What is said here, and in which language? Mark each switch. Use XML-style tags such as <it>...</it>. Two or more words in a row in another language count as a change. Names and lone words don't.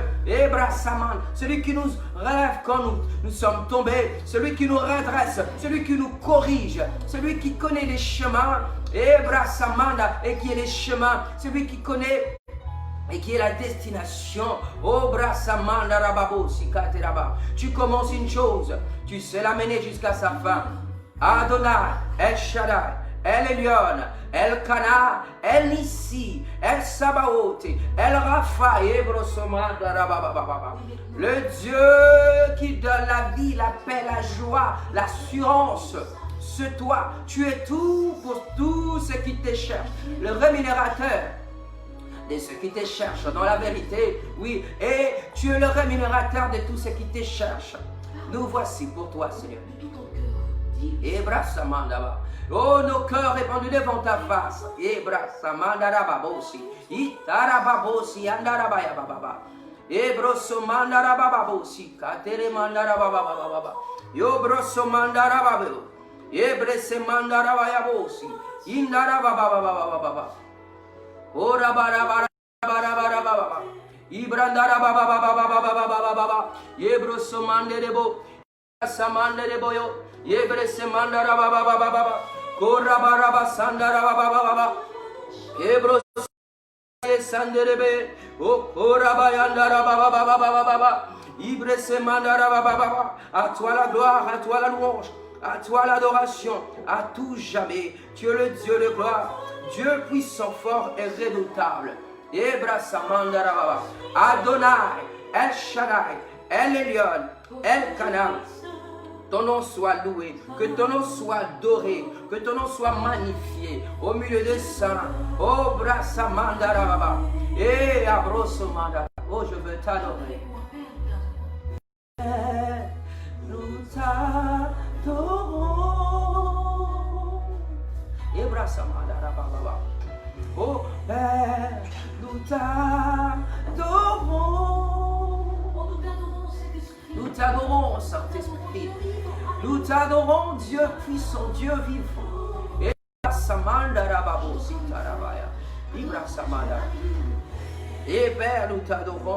<fr>Ebrasaman, celui qui nous relève quand nous sommes tombés, celui qui nous redresse, celui qui nous corrige, celui qui connaît les chemins, Ebrasamanda, et qui est les chemins, celui qui connaît et qui est la destination. Oh, Brasamanda Rababo, Sikateraba. Tu commences une chose, tu sais la mener jusqu'à sa fin. Adonai, El Shaddai, El Elyon, El Kana, El Nissi, El Sabaoth, El Rapha, le Dieu qui donne la vie, la paix, la joie, l'assurance. C'est toi, tu es tout pour tous ceux qui te cherchent, le rémunérateur de ceux qui te cherchent dans la vérité, oui, et tu es le rémunérateur de tous ceux qui te cherchent. Nous voici pour toi, Seigneur. Ebrasamandaba. Oh, nos cœurs répandus devant ta face. Ebrasamandarababosi. Itarababosi andarabaya. Ebrosomandarababosi. Kateremandarababaба. Yobrosomandarababe. Ebresemandarabayabosi. Indarabababababa. Ora bara. Ibrandara baba. Yebrosomandebo. Samandeboyo. Yebresemandara baba. Kora baraba sandara baba. Ebros sanderebe. Kora bayandara baba. Ibresemandara baba. À toi la gloire, à toi la louange, à toi l'adoration, à tout jamais. Tu es le Dieu de gloire, Dieu puissant, fort et redoutable. Ebrasamandara baba. Adonai, El Shaddai, El Elyon, El Kana. ton nom soit loué, que ton nom soit adoré, que ton nom soit magnifié au milieu des saints. Oh, brassa mandara baba. Et abrosso mandara. Oh, je veux t'adorer. Nous t'adorons. Et brassa mandara baba. Oh, Père, nous t'adorons. Nous t'adorons, Saint-Esprit. Nous t'adorons, Dieu puissant, Dieu vivant. Et Père, nous t'adorons.</fr>